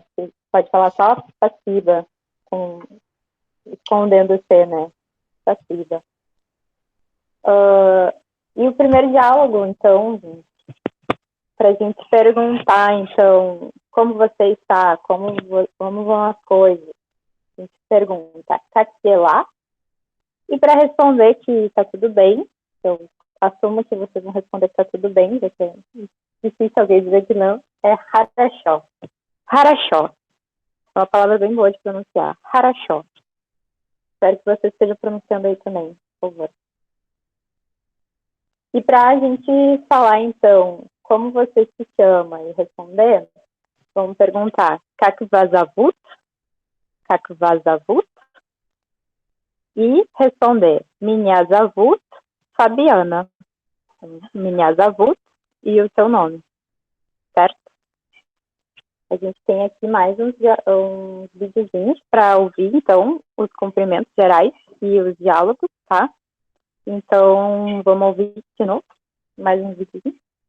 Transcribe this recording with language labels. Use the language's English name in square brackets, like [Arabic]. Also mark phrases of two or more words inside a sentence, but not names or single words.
[Portuguese] Você pode falar só passiva, escondendo o C, né? Passiva. E o primeiro diálogo, então, para a gente perguntar, então, como você está, como vão as coisas. A gente pergunta, [Russian] как дела? [Portuguese] E para responder que está tudo bem, então, assumo que vocês vão responder que tá tudo bem, já que é difícil alguém dizer que não, é harashó. Harashó. É uma palavra bem boa de pronunciar. Harashó. Espero que você esteja pronunciando aí também, por favor. E para a gente falar, então, como você se chama e responder, vamos perguntar [Russian] как вас зовут? Как вас зовут? [Portuguese] E responder [Russian] меня зовут Fabiana. Меня зовут [Portuguese] e o seu nome, certo? A gente tem aqui mais uns videozinhos para ouvir, então, os cumprimentos gerais e os diálogos, tá? Então, vamos ouvir de novo, mais um videozinho.